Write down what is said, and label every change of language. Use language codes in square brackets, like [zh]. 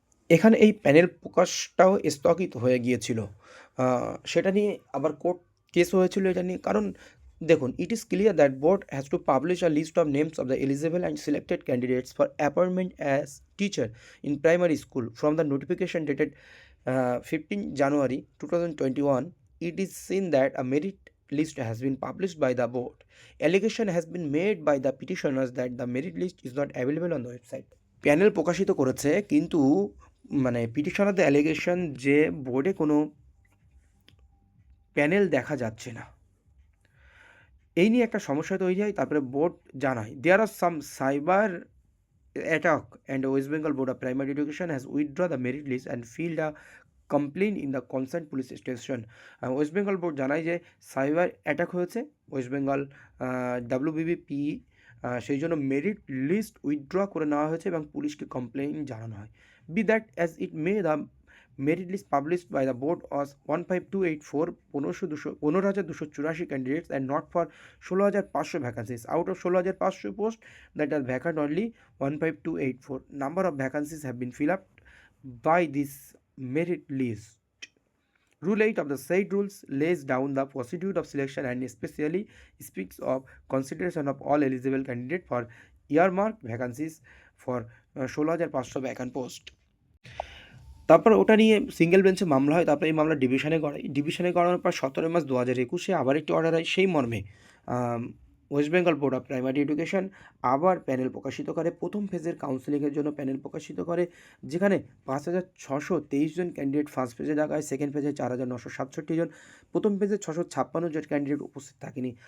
[bn] এখানে এই প্যানেল প্রকাশটাও স্থগিত হয়ে গিয়েছিল, সেটা নিয়ে আবার কোর্ট কেস হয়েছিল এটা নিয়ে। কারণ দেখুন, [en] It is clear that board has to publish a list of names of the eligible and selected candidates for appointment as teacher in primary school from the notification dated 15 January 2021. It is seen that a merit list has been published by the board. Allegation has been made by the petitioners that the merit list is not available on the website. [bn] Panel প্রকাশিত করেছে, কিন্তু মানে পিটিশনারদের allegation যে বোর্ডে কোনো panel দেখা যাচ্ছে না। এই নিয়ে একটা সমস্যা তৈরি হয়। তারপরে বোর্ড জানায় [en] There are some cyber attack and West Bengal board of primary education has withdraw the merit list and filed a complain in the concern police station. [bn] West Bengal board জানায় যে সাইবার অ্যাটাক হয়েছে ওয়েস্ট বেঙ্গল WBBPE, সেই জন্য মেরিট লিস্ট উইথড্র করে নেওয়া হয়েছে এবং পুলিশকে কমপ্লেইন জানানো হয়। [en] Be that as it may, the merit list published by the board was 15284 15,284 candidates and not for 16,500 vacancies. Out of 16,500 posts that are vacant, only 15284 number of vacancies have been filled up by this merit list. Rule 8 of the said rules lays down the procedure of selection and especially speaks of consideration of all eligible candidates for earmarked vacancies for 16,500 vacant post. [bn] তারপর ওটা নিয়ে single বেঞ্চে মামলা হয়, তারপরে এই মামলা ডিভিশনে করানোর পর 17 মার্চ 2021 আবার একটি অর্ডার হয়। সেই মর্মে West Bengal board of primary education আবার প্যানেল প্রকাশিত করে, প্রথম ফেজের কাউন্সেলিংয়ের জন্য প্যানেল প্রকাশিত করে, যেখানে 5,623 জন ক্যান্ডিডেট ফার্স্ট ফেজে ডাকা হয়, সেকেন্ড ফেজে 4,967 জন, প্রথম ফেজে 656 জন ক্যান্ডিডেট উপস্থিত থাকেনি।